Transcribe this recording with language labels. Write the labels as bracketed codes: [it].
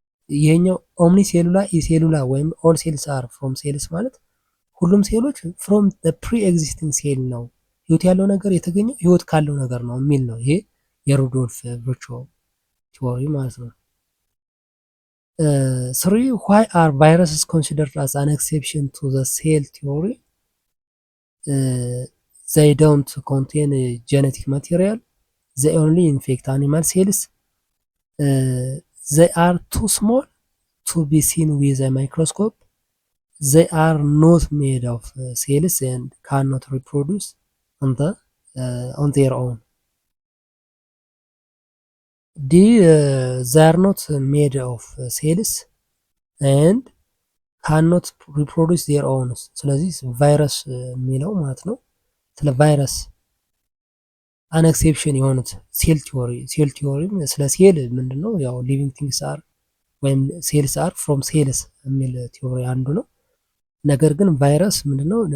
[am] ይሄኛው [la] ኦምኒ ሴሉላ ኢሴሉላ [am] ወይም [en] ኦል ሴልስ አር ፍሮም ሴልስ [am] ማለት ሁሉም ሴሎች [en] ፍሮም ዘ ፕሪ ኤግዚስቲንግ ሴል [am] ነው፣ ህይወት ያለው ነገር የተገኘው ህይወት ካለው ነገር ነው የሚል ነው። ይሄ የሩዶልፍ ቪርቾ ቲዮሪ ማለት ነው። [en] 3 why are viruses considered as an exception to the cell theory? They don't contain genetic material, they only infect animal cells, they are too small to be seen with a microscope, they are not made of cells and cannot reproduce on their own. D they are not made of cells and cannot reproduce their own. [am] ስለዚህ ቫይረስ የሚለው ማለት ነው። ስለ ቫይረስ [en] አን ኤክሴፕሽን [am] የሆኑት ሴል ቲዮሪ ስለ ሴል ምንድነው? ያው [en] ሊቪንግ ቲንግስ አር [am] ወይም [en] ሴልስ አር ፍሮም ሴልስ [am] የሚል ቲዮሪ አንዱ ነው። ነገር ግን ቫይረስ ምንድነው?